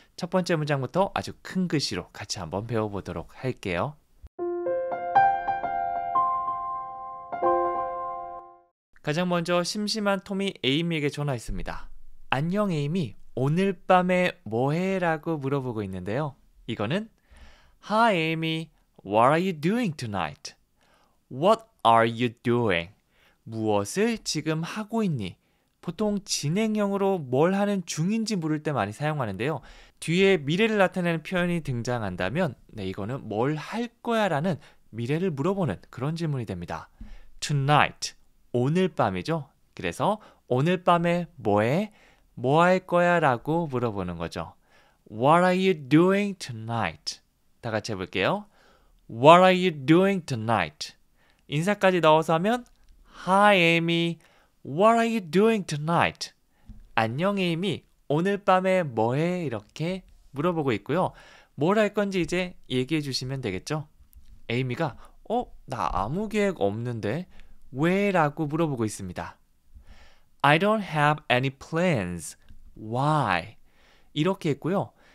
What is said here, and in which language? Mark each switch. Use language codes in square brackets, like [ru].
[ko] 첫 번째 문장부터 아주 큰 글씨로 같이 한번 배워보도록 할게요. 가장 먼저 심심한 톰이 에이미에게 전화했습니다. 안녕 에이미, 오늘 밤에 뭐해? 라고 물어보고 있는데요. 이거는 [en] Hi Amy, what are you doing tonight? What are you doing? [ko] 무엇을 지금 하고 있니? 보통 진행형으로 뭘 하는 중인지 물을 때 많이 사용하는데요. 뒤에 미래를 나타내는 표현이 등장한다면 이거는 뭘 할 거야 라는 미래를 물어보는 그런 질문이 됩니다. Tonight, 오늘 밤이죠. 그래서 오늘 밤에 뭐해? 뭐 할 거야? 라고 물어보는 거죠. [en] What are you doing tonight? [ko] 다 같이 해볼게요. [en] What are you doing tonight? [ko] 인사까지 넣어서 하면 [en] Hi Amy, what are you doing tonight? [ko] 안녕 에이미, 오늘 밤에 뭐해? 이렇게 물어보고 있고요. 뭘 할 건지 이제 얘기해 주시면 되겠죠? 에이미가 나 아무 계획 없는데 왜? 라고 물어보고 있습니다. [en] I don't have any plans. Why? [ko] 이렇게 했고요.